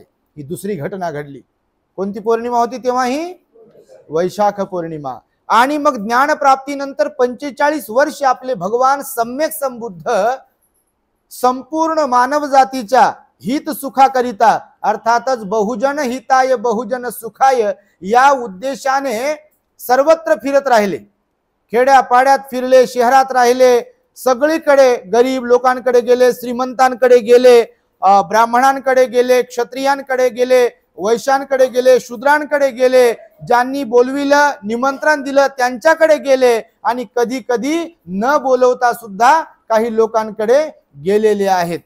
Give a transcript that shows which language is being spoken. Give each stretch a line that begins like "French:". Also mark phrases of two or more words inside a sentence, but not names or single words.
Marathi: ही दुसरी घटना घडली. कोणती पौर्णिमा होती तेव्हा, ही वैशाख पौर्णिमा. आणि मग ज्ञानप्राप्तीनंतर 45 वर्ष आपले भगवान सम्यक संबुद्ध संपूर्ण मानव जातीच्या हित सुखाकरिता, अर्थातच
Sanskrit: बहुजन हिताय बहुजन सुखाय
Marathi: या उद्देशाने सर्वत्र फिरत राहिले. खेड्यापाड्यात फिरले, शहरात राहिले, सगळीकडे गरीब लोकांकडे गेले, श्रीमंतांकडे गेले, ब्राह्मणांकडे गेले, क्षत्रियांकडे गेले, वैश्यांकडे गेले, शूद्रांकडे गेले, ज्यांनी बोलविलं निमंत्रण दिलं त्यांच्याकडे गेले, आणि कधी कधी न बोलवता सुद्धा काही लोकांकडे गेलेले आहेत.